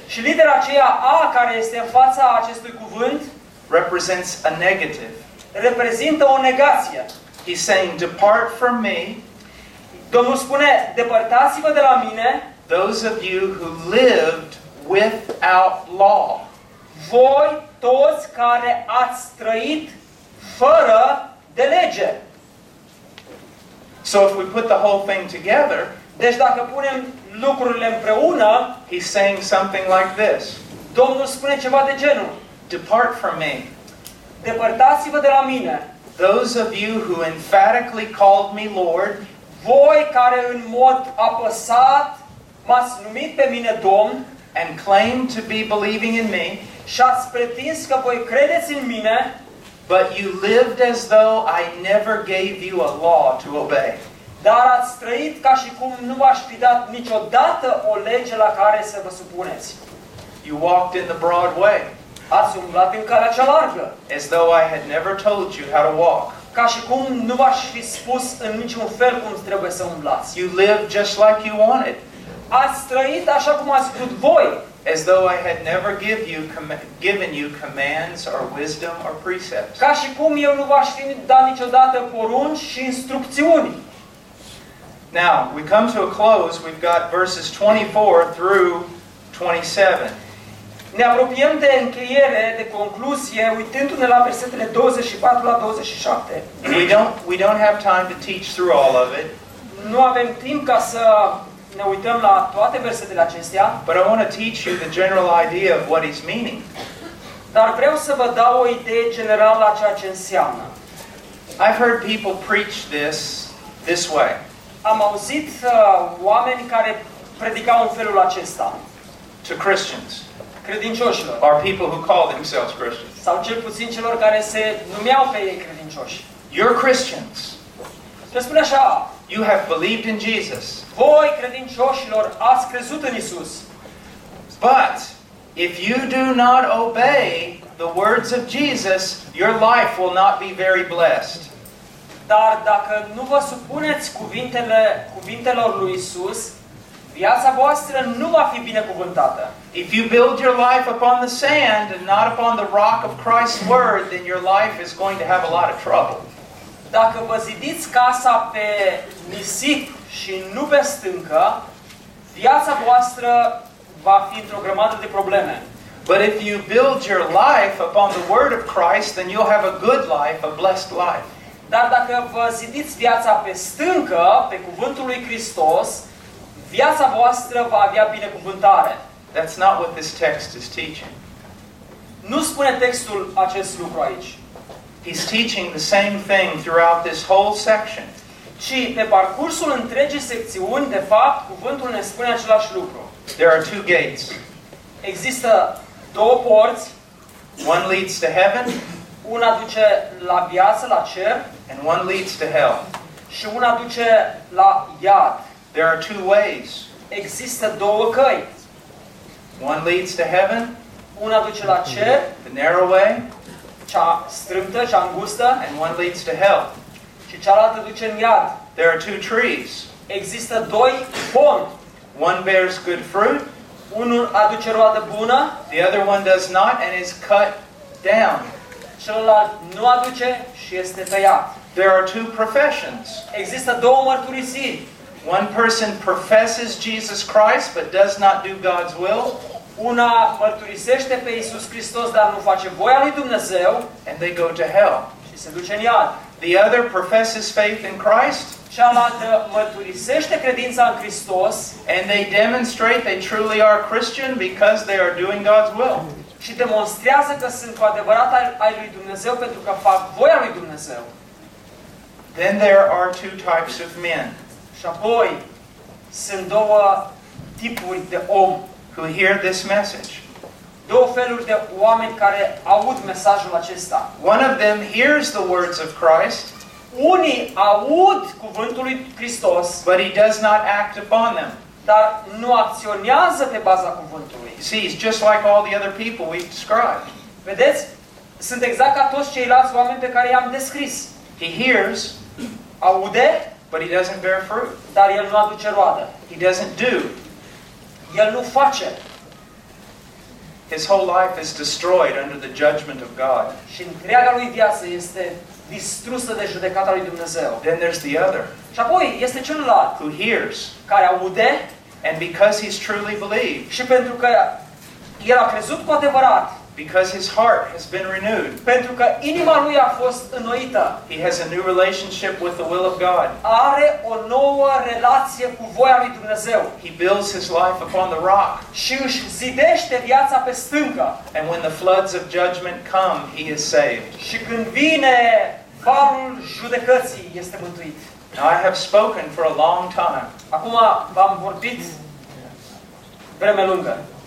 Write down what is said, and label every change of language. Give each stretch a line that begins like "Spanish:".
Romanian: Și litera aceea a care este în fața acestui cuvânt
English: represents a negative.
Romanian: Reprezintă o negație.
English: He's saying, depart from me.
Romanian: Domnul spune, depărtați-vă de la mine.
English: Those of you who lived without law.
Romanian: Voi toți care ați trăit fără de lege.
English: So if we put the whole thing together,
Romanian: deci dacă punem lucrurile împreună,
English: he's saying something like this.
Romanian: Domnul spune ceva de genul.
English: Depart from me.
Romanian: Depărtați-vă de la mine.
English: Those of you who emphatically called me Lord,
Romanian: voi care în mod apăsat m-ați numit pe mine Domn,
English: and claimed to be believing in me,
Romanian: și ați pretins că voi credeți în mine,
English: but you lived as though I never gave you a law to obey.
Romanian: Dar ați trăit ca și cum nu v-aș fi dat niciodată o lege la care să vă supuneți.
English: You walked in the broad way.
Romanian: Ați umblat în calea cea largă.
English: As though I had never told you how to walk.
Romanian: Ca și cum nu v-aș fi spus în niciun fel cum trebuie să umblați.
English: You lived just like you wanted.
Romanian: Ați trăit așa cum ați vrut voi.
English: As though I had never given you commands or wisdom or precepts.
Romanian: Ca și cum eu nu v-aș fi dat niciodată porunci și instrucțiuni.
English: Now, we come to a close. We've got verses 24 through 27.
Romanian: Ne apropiem de încheiere, de concluzie, uitându-ne la versetele 24 la 27.
English: We don't have time to teach through all of it.
Romanian: Nu avem timp ca să ne uităm la toate versetele acestea.
English: But I want to teach you the general idea of what he's meaning.
Romanian: Dar vreau să vă dau o idee generală a ceea ce înseamnă.
English: I've heard people preach this way.
Romanian: Am auzit oameni care predicau în felul acesta.
English: To Christians.
Romanian: Credincioșilor.
English: Or people who call themselves Christians.
Romanian: Sau cel puțin celor care se numeau pe ei credincioși.
English: You're Christians.
Romanian: Se spune așa.
English: You have believed in Jesus.
Romanian: Voi, credincioșilor, ați crezut în Isus.
English: But if you do not obey the words of Jesus, your life will not be very blessed.
Romanian: Dar dacă nu vă supuneți cuvintelor lui Isus, viața voastră nu va fi binecuvântată.
English: If you build your life upon the sand and not upon the rock of Christ's word, then your life is going to have a lot of trouble.
Romanian: Dacă vă zidiți casa pe nisip și nu pe stâncă, viața voastră va fi într-o grămadă de probleme.
English: But if you build your life upon the word of Christ, then you'll have a good life, a blessed life.
Romanian: Dar dacă vă zidiți viața pe stâncă, pe cuvântul lui Hristos, viața voastră va avea binecuvântare.
English: That's not what this text is teaching.
Romanian: Nu spune textul acest lucru aici.
English: He's teaching the same thing throughout this whole section.
Romanian: Ci pe parcursul întregii secțiuni, de fapt, cuvântul ne spune același lucru.
English: There are two gates.
Romanian: Există două porți.
English: One leads to heaven.
Romanian: Una duce la viață, la cer.
English: And one leads to hell.
Romanian: Și una duce la iad.
English: There are two ways.
Romanian: Există două căi.
English: One leads to heaven.
Romanian: Una duce la cer.
English: The narrow way.
Romanian: Cea strâmtă, cea îngustă.
English: And one leads to hell.
Romanian: Și cealaltă duce în iad.
English: There are two trees.
Romanian: Există doi pomi.
English: One bears good fruit.
Romanian: Unul aduce roadă bună.
English: The other one does not and is cut down.
Romanian: Celălalt nu aduce și este tăiat.
English: There are two professions.
Romanian: Există două mărturisiri.
English: One person professes Jesus Christ but does not do God's will.
Romanian: Una mărturisește pe Iisus Hristos dar nu face voia lui Dumnezeu.
English: And they go to hell.
Romanian: Și se duce în iad.
English: The other professes faith in Christ.
Romanian: cealaltă mărturisește credința în Hristos.
English: And they demonstrate they truly are Christian because they are doing God's will.
Romanian: Și demonstrează că sunt cu adevărat ai lui Dumnezeu pentru că fac voia lui Dumnezeu.
English: Then there are two types of men.
Romanian: Și apoi sunt două tipuri de om
English: who hear this message.
Romanian: Două feluri de oameni care aud mesajul acesta.
English: One of them hears the words of Christ.
Romanian: Unii aud cuvântul lui Hristos,
English: but he does not act upon them.
Romanian: Dar nu acționează pe baza cuvântului.
English: See, it's just like all the other people we've described.
Romanian: Vedeți? Sunt exact ca toți ceilalți oameni pe care i-am descris.
English: He hears,
Romanian: aude,
English: but he doesn't bear fruit.
Romanian: Dar el nu aduce roadă.
English: He doesn't do.
Romanian: El nu face.
English: His whole life is destroyed under the judgment of God.
Romanian: Și întreaga lui viață este distrusă de judecata lui Dumnezeu.
English: Then there's the other.
Romanian: Și apoi este celălalt.
English: Who hears.
Romanian: Care aude.
English: And because he's truly believed.
Romanian: Și pentru că el a crezut cu adevărat.
English: Because his heart has been renewed.
Romanian: Pentru că inima lui a fost înnoită.
English: He has a new relationship with the will of God.
Romanian: Are o nouă relație cu voia lui Dumnezeu.
English: He builds his life upon the rock.
Romanian: Și își zidește viața pe stâncă.
English: And when the floods of judgment come, he is saved.
Romanian: Și când vine valul judecății, este mântuit.
English: Now I have spoken for a long time.
Romanian: Acum v-am vorbit vreme lungă.